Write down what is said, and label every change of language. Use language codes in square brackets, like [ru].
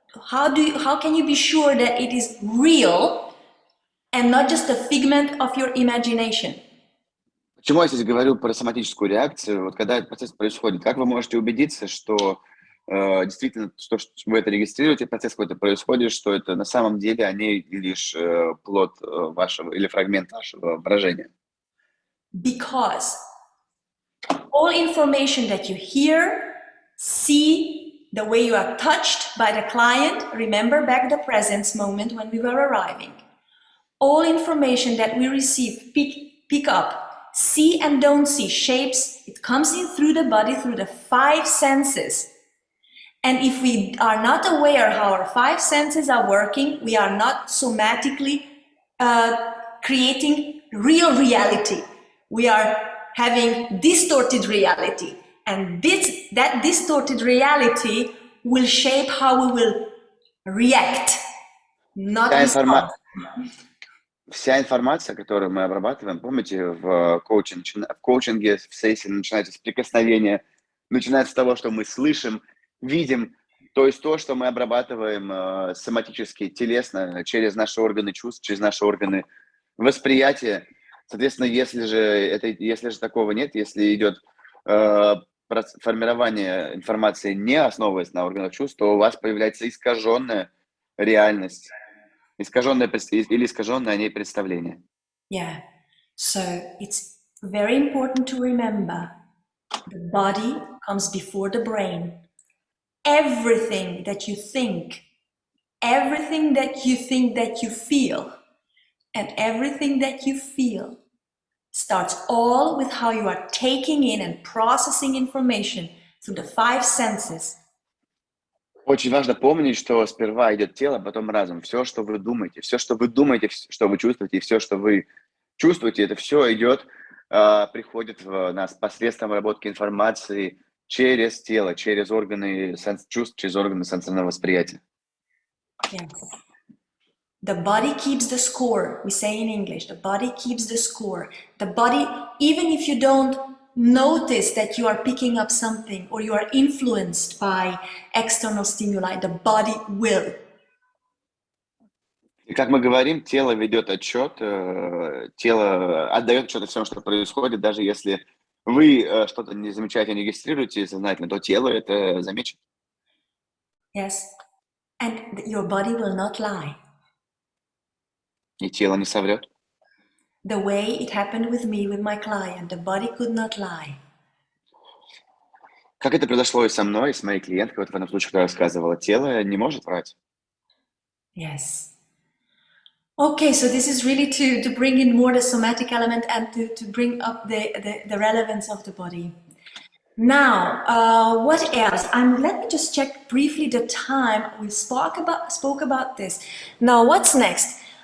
[en] How can you be sure that it is real and not just a figment of your imagination? [ru] Почему я здесь говорю про соматическую реакцию? Вот когда этот процесс происходит, как вы можете убедиться, что действительно, что вы это регистрируете, процесс какой-то происходит, что это на самом деле они лишь плод вашего или фрагмент вашего воображения? [en] Because all information that you hear, see, the way you are touched by the client, remember back the presence moment when we were arriving. All information that we receive, pick up, see and don't see, shapes, it comes in through the body, through the 5 senses. And if we are not aware how our 5 senses are working, we are not somatically creating real reality. We are having distorted reality. And that distorted reality will shape how we will react, not respond. [ru] Вся информация, которую мы обрабатываем, помните, в коучинге, в сессии начинается с прикосновения, начинается с того, что мы слышим, видим, то есть то, что мы обрабатываем соматически, телесно, через наши органы чувств, через наши органы восприятия, Соответственно, если же такого нет, если идет формирование информации, не основываясь на органах чувств, то у вас появляется искаженная реальность, или искаженное о ней представление. [en] Yeah. So it's very important to remember the body comes before the brain. Everything that you think, everything that you think that you feel, and everything that you feel starts all with how you are taking in and processing information through the 5 senses. [ru] Очень важно помнить, что сперва идет тело, потом разум. Все, что вы думаете, что вы чувствуете, и все, что вы чувствуете, это все идет, приходит в нас посредством обработки информации через тело, через органы чувств, через органы сенсорного восприятия. [en] Yes. The body keeps the score. We say in English, the body keeps the score. The body, even if you don't notice that you are picking up something or you are influenced by external stimuli, the body will. [ru] И как мы говорим, тело ведет отчет, тело отдает отчет о всем, что происходит, даже если вы что-то не замечаете, не регистрируете сознательно, то тело это заметит. [en] Yes. And your body will not lie. [ru] И тело не соврет. [en] The way it happened with me, with my client, the body could not lie. [ru] Как это произошло и со мной, и с моей клиенткой, вот в этом случае, когда я рассказывала, тело не может врать. [en] Yes. Okay, so this is really to bring in more the somatic element and to bring up the relevance of the body. Now, what else? Let me just check briefly the time. We spoke about this. Now, what's next?